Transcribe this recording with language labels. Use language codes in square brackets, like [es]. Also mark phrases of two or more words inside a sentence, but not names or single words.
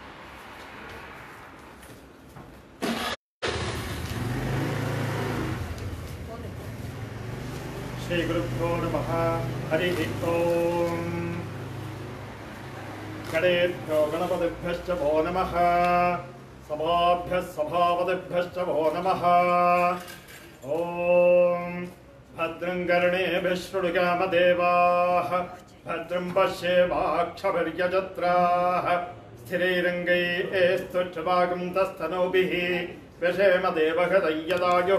[sa] ಶ್ರೀ ಗುರುಭ್ಯೋ ನಮಃ. ಹರಿ ಓಂ. ಗಣೇಭ್ಯೋ ಗಣಪತಿಭ್ಯಶ್ಚ ಭೋ ನಮಃ. ಸಭಾಭ್ಯಃ ಸಭಾಪತಿಭ್ಯಶ್ಚ ಭೋ ನಮಃ. ಓಂ ಭದ್ರಂ ಕರ್ಣೇಭಿಃ ಶೃಣುಯಾಮದೇವಾಃ. ಭದ್ರಂ ಪಶ್ಯೇಮಾಕ್ಷಭಿರ್ಯಜತ್ರಾಃ. ಸ್ಥಿರೈರಂಗೈಸ್ತುಷ್ಟ್ವಾಗುಂತಸ್ತನೂಭಿः व्यशेम देवहृदयदायुः.